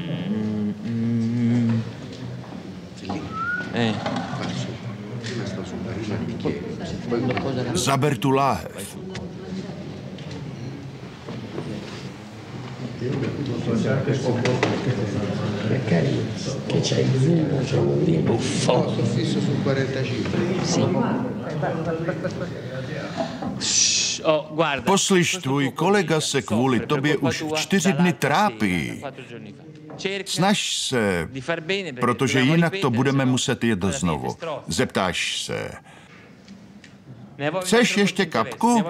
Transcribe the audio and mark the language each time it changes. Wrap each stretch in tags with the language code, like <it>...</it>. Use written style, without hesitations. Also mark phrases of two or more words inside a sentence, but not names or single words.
<cs>Zaber tu láhev.</cs> <it>Che c'è il vino, c'è un buffo. Sto fisso sul 45. Sì.</it> <cs>Poslyš, tvůj kolega se kvůli tobě už 4 dny trápí. Snaž se, protože jinak to budeme muset jet znovu. Zeptáš se. Chceš ještě kapku?</cs>